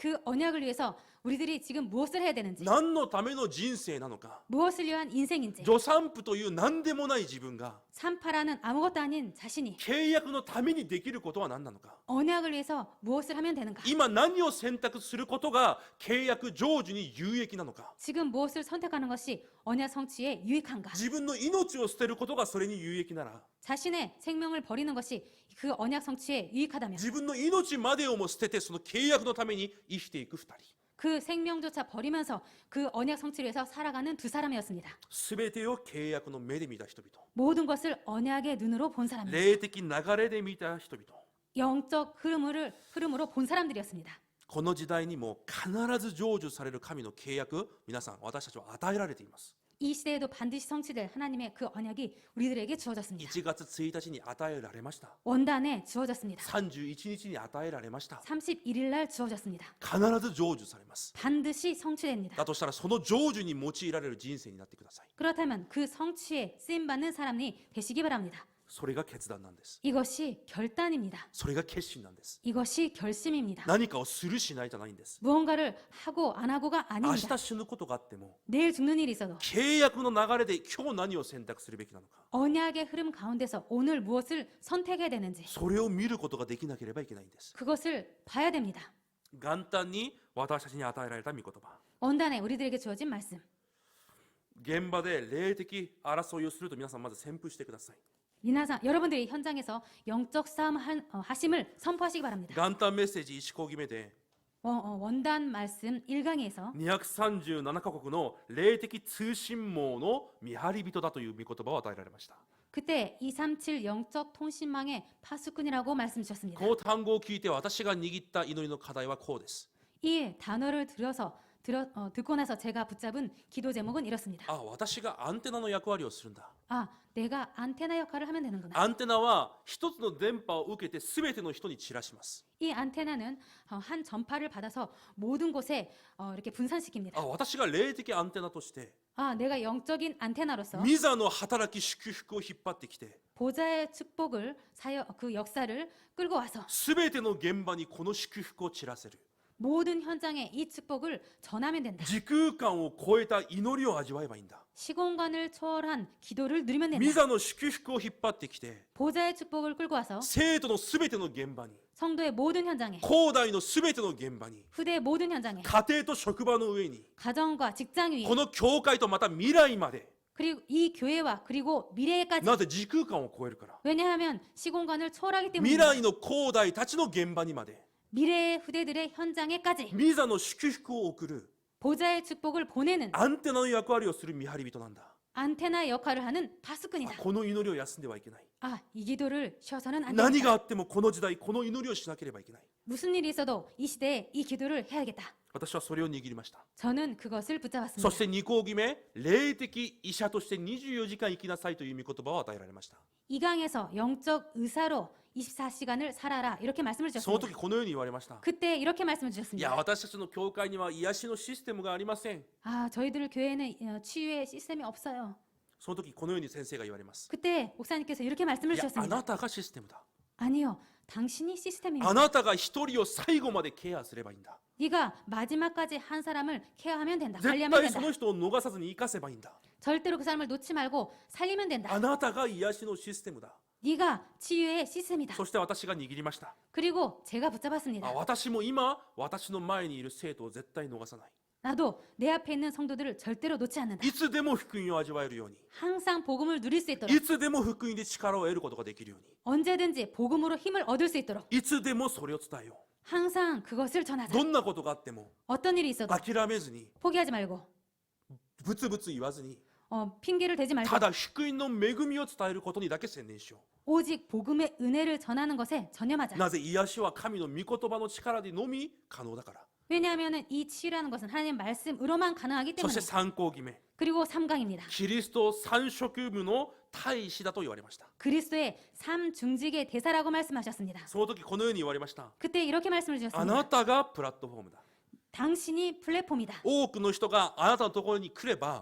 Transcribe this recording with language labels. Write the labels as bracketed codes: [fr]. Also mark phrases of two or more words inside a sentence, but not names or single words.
[ko] 그 언약을 위해서 우리들이 지금 무엇을 해야 되는지, [ja] 何のための人生なのか。 [ko] 무엇을 위한 인생인지, [ja] 助産婦という何でもない自分が [ko] 산파라는 아무것도 아닌 자신이 [ja] 契約のためにできることは何なのか。 [ko] 언약을 위해서 무엇을 하면 되는가? [ja] 今何を選択することが契約成就に有益なのか。 [ko] 지금 무엇을 선택하는 것이 언약 성취에 유익한가? [ja] 自分の命を捨てることがそれに有益なら、 [ko] 자신의 생명을 버리는 것이 그 언약 성취에 유익하다면 [ja] 自分の命までをも捨ててその契約のために生きていく2人。 [ko] 그 생명조차 버리면서 그 언약 성취를 위해서 살아가는 두 사람이었습니다. [ja] 全てを契約の目で見た人々。 [ko] 모든 것을 언약의 눈으로 본 사람입니다. [ja] 霊的流れで見た人々。 [ko] 영적 흐름으로 본 사람들이었습니다. [ja] この時代にも必ず成就される神の契約、皆さん私たちは与えられています。 [ko] 이 시대에도 반드시 성취될 하나님의 그 언약이 우리들에게 주어졌습니다. [ja] 1 月1日に与えられました。 [ko] 원단에 주어졌습니다. [ja] 31 日に与えられました。 [ko] 31일 날 주어졌습니다. [ja] 必ず成就されます。 [ko] 반드시 성취됩니다. [ja] だとしたらその成就に用いられる人生になってください。 [ko] 그렇다면 그 성취에 쓰임받는 사람이 되시기 바랍니다. [ja] それが決断なんです。 [ko] 이것이 결단입니다. [ja] それが決心なんです。 [ko] 이것이 결심입니다. [ja] 何かをするしないじゃないんです。 [ko] 무언가를 하고 안 하고가 [ja] 明 [ko] 아닙니다. [ja] 日死ぬことがあっても [ko] 내일 죽는 일이 있어도 [ja] 契約の流れで今日何を選択するべきなのか、 [ko] 언약의 흐름 가운데서 오늘 무엇을 선택해야 되는지 [ja] それを見ることができなければいけないんです。 [ko] 그것을 봐야 됩니다. [ja] 元旦に私たちに与えられた御言葉、 [ko] 원단에 우리들에게 주어진 말씀. [ja] 現場で霊的争いをすると皆さんまず宣布してください。 [ko] 여러분들이 현장에서 영적 싸움 하심을 선포하시기 바랍니다. [ja] 元旦メッセージ1講義目で [ko] 원단 말씀 1강에서 [ja] 237 カ国の霊的通信網の見張り人だという御言葉を与えられました。 [ko] 그때 237 영적 통신망의 파수꾼이라고 말씀 주셨습니다. [ja] この単語を聞いて私が握った祈りの課題はこうです。 [ko] 이 단어를 듣고 나서 제가 붙잡은 기도 제목은 이렇습니다. [ja] あ、私がアンテナの役割をするんだ。 [ko] 아, 내가 안테나 역할을 하면 되는구나. [ja] アンテナは一つの電波を受けて全ての人に散らします。 [ko] 이 안테나는 한 전파를 받아서 모든 곳에 이렇게 분산시킵니다. [ja] あ、私が霊的アンテナとして [ko] 아, 내가 영적인 안테나로서 [ja] 御座の働き祝福を引っ張ってきて [ko] 보좌의 축복을 그 역사를 끌고 와서 [ja] 全ての現場にこの祝福を散らせる。 [ko] 모든 현장에 이 축복을 전하면 된다. [ja] 時空間を超えた祈りを味わえばいいんだ。 [ko] 시공간을 초월한 기도를 누리면 [ja] 御 [ko] 된다. [ja] 座の祝福を引っ張ってきて [ko] 보좌의 축복을 끌고 와서 [ja] 生徒の全ての現場に、 [ko] 성도의 모든 현장에, [ja] 後代の全ての現場に、 [ko] 후대의 모든 현장에, [ja] 家庭と職場の上に、 [ko] 가정과 직장 위에, [ja] この教会とまた未来まで、 [ko] 그리고 이 교회와 그리고 미래에까지. [ja] なぜ時空間を超えるから。 [ko] 왜냐하면 시공간을 초월하기 [ja] 未 [ko] 때문입니다. [ja] 来の後代たちの現場にまで [ko] 미래의 후대들의 현장에까지 [ja] 御座の祝福を送る [ko] 보좌의 축복을 보내는 [ja] アンテナの役割をする見張り人なんだ。 [ko] 안테나 역할을 하는 [ja] あ、 [ko] 파수꾼이다. [ja] この祈りを休んではいけない。 [ko] 아, 이 기도를 쉬어서는 안 [ja] 何 [ko] 된다. [ja] があってもこの時代この祈りをしなければいけない。 [ko] 무슨 일이 있어도 이 시대에 이 기도를 해야겠다. [ja] 私はそれを握りました。 [ko] 저는 그것을 [ja] そ [ko] 붙잡았습니다. [ja] して2講義目、霊的医者として24時間生きなさいという御言葉を与えられました。 [ko] 이 강에서 영적 의사로 24시간을 살아라 이렇게 말씀을 [ja] その時 [ko] 주셨습니다. [ja] このように言われました。 [ko] 그때 이렇게 말씀을 [ja] いや、 [ko] 주셨습니다. [ja] 私たちの教会には癒しのシステムがありません。 [ko] 아, 저희들 교회는 치유의 시스템이 없어요. [ja] その時このように先生が言われます。 [ko] 그때 목사님께서 이렇게 [ja] い [ko] 말씀을 [ja] や、あ [ko] 주셨습니다. [ja] なたがシステムだ。 [ko] 아니요, 당신이 시스템입니다. [ja] あなたが一人を最後までケアすればいいんだ。 [ko] 네가 마지막까지 한 사람을 케어하면 된다. [ja] 絶 [ko] 관리하면 [ja] 対そ [ko] 된다. [ja] の人を逃さずに生かせばいいんだ。 [ko] 절대로 그 사람을 놓지 말고 살리면 된다. [ja] あなたが癒しのシステムだ。 [ko] 네가 치유의 시스템이다. [ja] そして私が握りました。 [ko] 그리고 제가 붙잡았습니다. [ja] あ、私も今、私の前にいる生徒を絶対逃さない。 [ko] 나도 내 앞에 있는 성도들을 절대로 놓지 않는다. [ja] いつでも福音を味わえるように、 [ko] 항상 복음을 누릴 수 있도록, [ja] いつでも福音で力を得ることができるように、 [ko] 언제든지 복음으로 힘을 얻을 수 있도록 [ja] いつでもそれを伝えよ [ko] 항상 그것을 전하자. [ja] う。どんなことがあっても [ko] 어떤 일이 있어도 [ja] 諦めずに [ko] 포기하지 말고 [ja] ブツブツ言わずに [ko] 핑계를 대지 말고 [ja] ただ福音の恵みを伝えることにだけ専念しよ [ko] 오직 복음의 은혜를 전하는 것에 [ja] う [ko] 전념하자. [ja] なぜ癒しは神の御言葉の力でのみ可能だから [ko] 왜냐하면 이 치유라는 것은 하나님 말씀으로만 가능하기 [ja] そし [ko] 때문에. [ja] て3項決め [ko] 그리고 3강입니다. [ja] キリスト三職務の大使だと言われました [ko] 그리스도의 삼중직의 대사라고 말씀하셨습니다. [ja] その時このように言われました [ko] 그때 이렇게 말씀을 [ja] あ [ko] 주셨습니다. [ja] なたがプラットフォームだ [ko] 당신이 플랫폼이다. [ja] 多くの人があなたのところに来れば